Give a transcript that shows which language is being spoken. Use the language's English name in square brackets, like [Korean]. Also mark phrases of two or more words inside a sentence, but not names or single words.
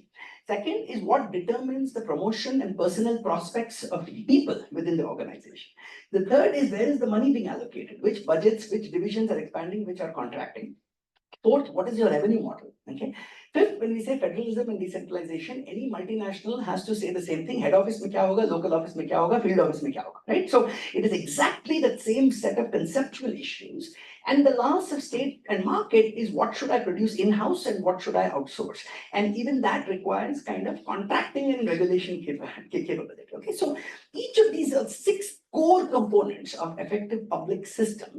[English] Second is what determines the promotion and personal prospects of people within the organization. The third is where is the money being allocated, which budgets, which divisions are expanding, which are contracting. Fourth, what is your revenue model, okay? Fifth, when we say federalism and decentralization, any multinational has to say the same thing. Head office [Hindi] में क्या होगा, [English] local office [Hindi] में क्या होगा, [English] field office [Hindi] में क्या होगा, [English] right? So it is exactly that same set of conceptual issues. And the last of state and market is what should I produce in-house and what should I outsource? And even that requires kind of contracting and regulation capability, okay? So each of these are 6 core components of effective public systems.